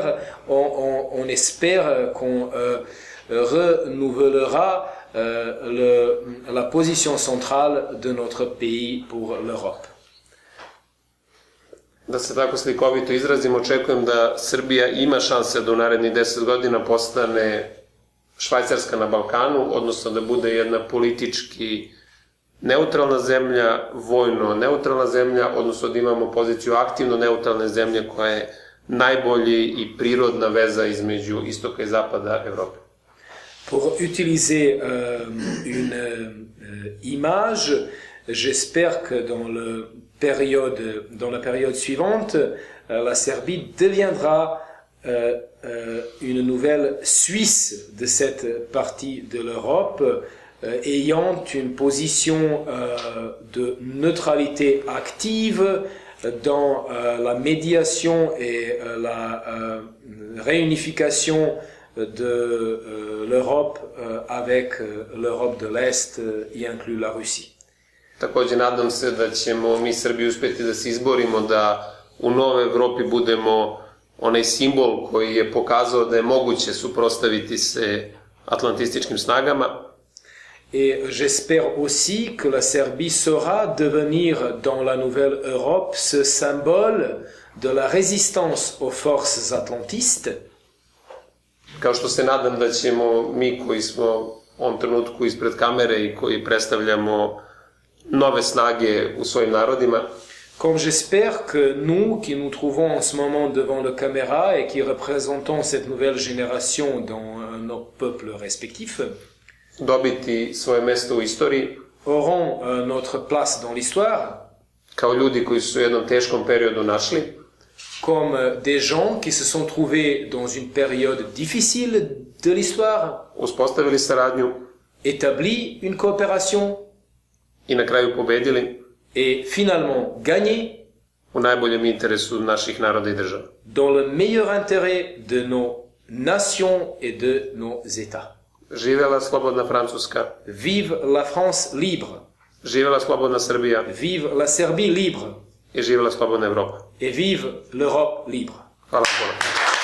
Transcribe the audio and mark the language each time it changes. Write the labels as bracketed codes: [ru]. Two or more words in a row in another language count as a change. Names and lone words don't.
[fr] On espère qu'on renouvellera la position centrale de notre pays pour l'Europe. [sr] Da se tako slikovito izrazim, očekujem da Srbija ima šanse da u narednih 10 godina postane Švajcarska na Balkanu, odnosno da bude jedna politički neutralna zemlja, vojno neutralna zemlja, odnosno da imamo poziciju aktivno neutralne zemlje koja je najbolji i prirodna veza između istoka i zapada Evrope. [fr] Pour utiliser une image, j'espère que dans la période suivante, la Serbie deviendra une nouvelle Suisse de cette partie de l'Europe, ayant une position de neutralité active dans la médiation et la réunification de l'Europe avec l'Europe de l'Est, y inclut la Russie. [sr] Takođe, nadam se da ćemo mi Srbi uspeti da se izborimo da u Novoj Evropi budemo onaj simbol koji je pokazao da je moguće suprotstaviti se atlantističkim snagama. [fr] Et j'espère aussi que la Serbie saura devenir dans la nouvelle Europe ce symbole de la résistance aux forces atlantistes. [sr] Kao što se nadam da ćemo mi koji smo u ovom trenutku ispred kamere i koji predstavljamo nove snage u svojim narodima. [fr] Comme j'espère que nous, qui nous trouvons en ce moment devant la caméra et qui représentons cette nouvelle génération dans nos peuples respectifs, [sr] dobiti svoje mesto u istoriji, [fr] auront notre place dans l'histoire, [sr] kao ljudi koji su u jednom teškom periodu našli, [fr] comme des gens qui se sont trouvés dans une période difficile de l'histoire, [sr] uspostavili saradnju, [fr] établi une coopération, [sr] i na kraju pobedili, [fr] et finalement gagné [sr] u najboljem interesu naših naroda i država. [fr] Dans le meilleur intérêt de nos nations et de nos États. [sr] Živela slobodna Francuska. [fr] Vive la France libre. [sr] Živela slobodna Srbija. [fr] Vive la Serbie libre. [sr] I živela slobodna Evropa. [fr] Et vive l'Europe libre. [sr] Hvala puno.